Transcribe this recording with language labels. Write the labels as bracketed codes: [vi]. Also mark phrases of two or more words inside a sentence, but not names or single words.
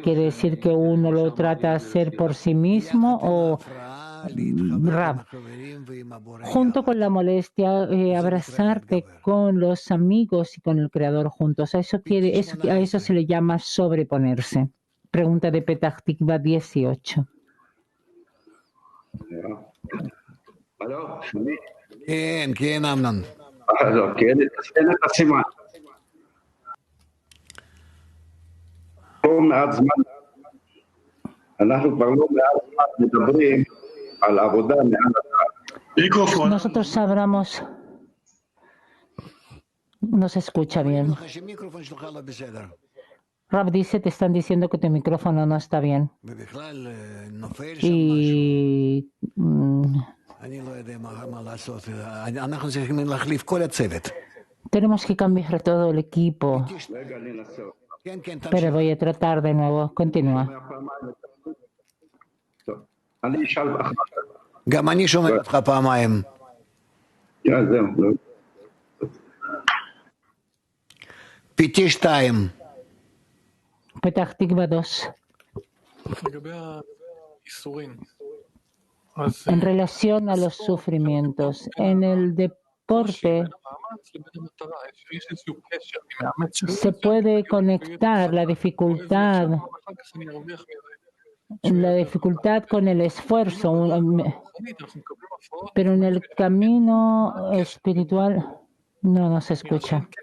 [es] ¿Quiere decir que uno lo trata de hacer por sí mismo o Rab? Junto con la molestia, abrazarte con los amigos y con el Creador juntos. A eso se le llama sobreponerse. Pregunta de Petach Tikva 18. ¿Aló? [he] כן, אמנון. כן, תן את הסימן. פה מעט זמן, אנחנו כבר לא מעט זמן מדברים על עבודה מעל הדעת. [es] Nosotros hablamos No se escucha bien. Rab dice, te están diciendo que tu micrófono no está bien. Y tenemos que cambiar todo el equipo. Pero voy a tratar de nuevo. Continúa. [he] אני אשאל אחר כך. גם אני שומע אותך פעמיים. זהו. PT 2. פתח תקווה 2. [es] En relación a los sufrimientos, en el deporte se puede conectar la dificultad con el esfuerzo, pero en el camino espiritual no se escucha.